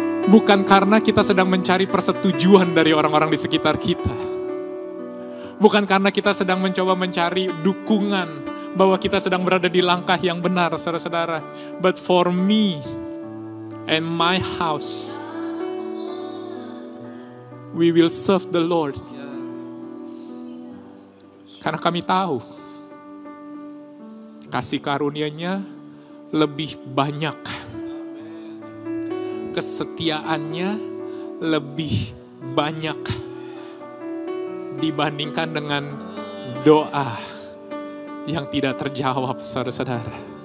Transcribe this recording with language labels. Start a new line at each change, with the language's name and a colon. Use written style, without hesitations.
Indonesian: Bukan karena kita sedang mencari persetujuan dari orang-orang di sekitar kita. Bukan karena kita sedang mencoba mencari dukungan bahwa kita sedang berada di langkah yang benar, saudara-saudara.
English: But for me and my house, we will serve the Lord.
Indonesian: Karena kami tahu kasih karunia-Nya lebih banyak, kesetiaannya lebih banyak dibandingkan dengan doa yang tidak terjawab, saudara-saudara.